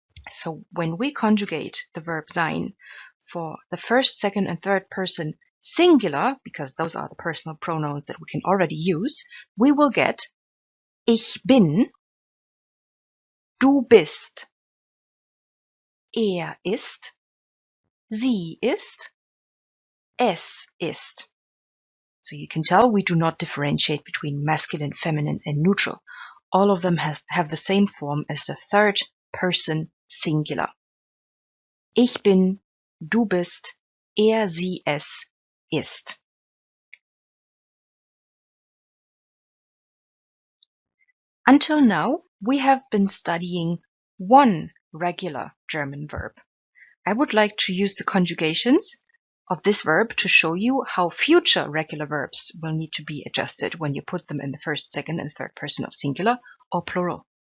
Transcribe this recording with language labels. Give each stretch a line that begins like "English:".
English: So when we conjugate the verb sein for the first, second, and third person singular, because those are the personal pronouns that we can already use, we will get
German: ich bin, du bist, er ist, sie ist, es ist.
English: So you can tell we do not differentiate between masculine, feminine, and neutral. All of them have the same form as the third person singular.
German: Ich bin, du bist, er, sie, es ist.
English: Until now, we have been studying one regular German verb. I would like to use the conjugations of this verb to show you how future regular verbs will need to be adjusted when you put them in the first, second, and third person of singular or plural.